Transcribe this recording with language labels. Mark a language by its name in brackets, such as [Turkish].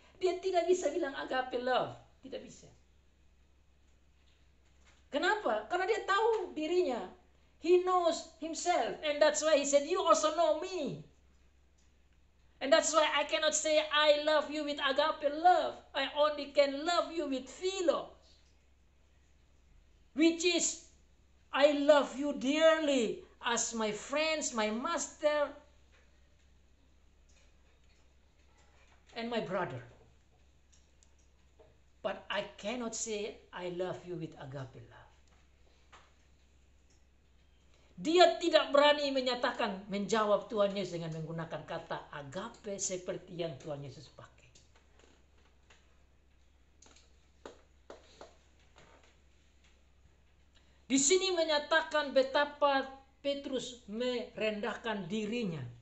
[Indonesian] Dia tidak bisa bilang agape love, tidak bisa. Kenapa? Karena dia tahu dirinya. [English] He knows himself. And that's why he said, you also know me. And that's why I cannot say I love you with agape love. I only can love you with philo. Which is, I love you dearly as my friends, my master, and my brother. But I cannot say I love you with agape love. [Indonesian] Dia tidak berani menjawab Tuhan Yesus dengan menggunakan kata agape seperti yang Tuhan Yesus pakai. Di sini menyatakan betapa Petrus merendahkan dirinya.